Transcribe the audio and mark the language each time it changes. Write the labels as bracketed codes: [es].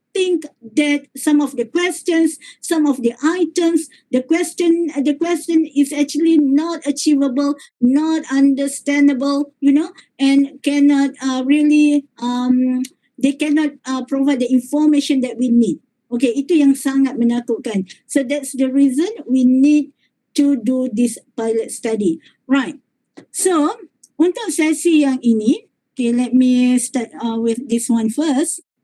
[en] think that some of the questions, some of the items, the question is actually not achievable, not understandable, and cannot really they cannot provide the information that we need. [ms] Okay, itu yang sangat menakutkan. [en] So that's the reason we need to do this pilot study. Right. So, untuk sesi yang ini, okay, let me start with this one first.